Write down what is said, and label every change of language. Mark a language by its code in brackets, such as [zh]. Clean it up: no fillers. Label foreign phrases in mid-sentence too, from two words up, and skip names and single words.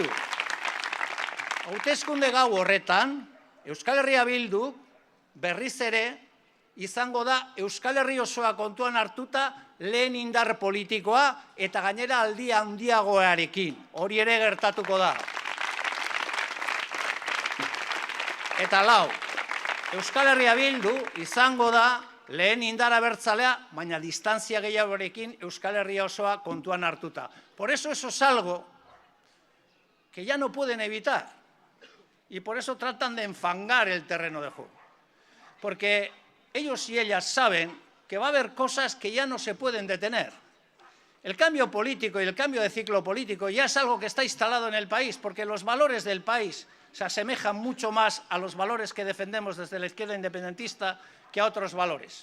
[eu] Hauteskunde gau horretan, Euskal Herria Bildu berriz ere izango da Euskal Herri osoa kontuan hartuta lehen indar politikoa eta gainera aldia handiagoarekin. Hori ere gertatuko da. Eta lau. Euskal Herria Bildu izango da lehen indar abertzalea, baina distantzia gehiagorekin Euskal Herria osoa kontuan hartuta. [es] Por eso es algo que ya no pueden evitar y por eso tratan de enfangar el terreno de juego. Porque ellos y ellas saben que va a haber cosas que ya no se pueden detener. El cambio político y el cambio de ciclo político ya es algo que está instalado en el país, porque los valores del país se asemejan mucho más a los valores que defendemos desde la izquierda independentista que a otros valores.